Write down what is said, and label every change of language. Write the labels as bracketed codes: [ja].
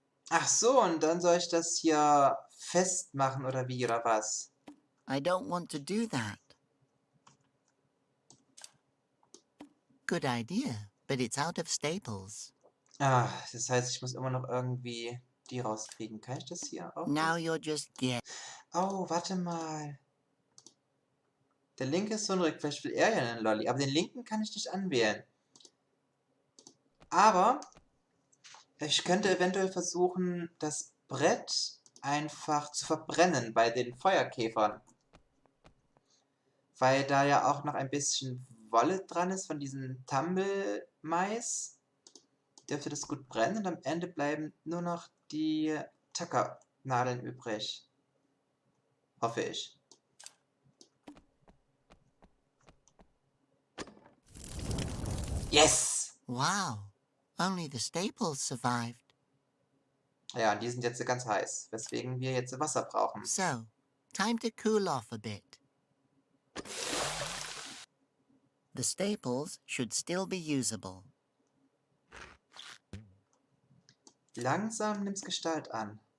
[de] Ach so, und dann soll ich das hier festmachen oder wie, oder was? [en] I don't want to do that. Good idea, but it's out of staples. [de] Ah, das heißt, ich muss immer noch irgendwie die rauskriegen. Kann ich das hier auch? [en] Now you're just [de] Oh, warte mal. Der linke ist so ein Rück. Vielleicht will er ja einen Lolli. Aber den linken kann ich nicht anwählen. Aber ich könnte eventuell versuchen, das Brett einfach zu verbrennen bei den Feuerkäfern. Weil da ja auch noch ein bisschen Wolle dran ist von diesem Tumble-Mais. Dürfte das gut brennen und am Ende bleiben nur noch die Tackernadeln übrig. Hoffe ich. [en] Yes! Wow, only the staples survived. [de] Ja, die sind jetzt ganz heiß, weswegen wir jetzt Wasser brauchen. [en] So, time to cool off a bit. The staples should still be usable. [de] Langsam nimmt's Gestalt an.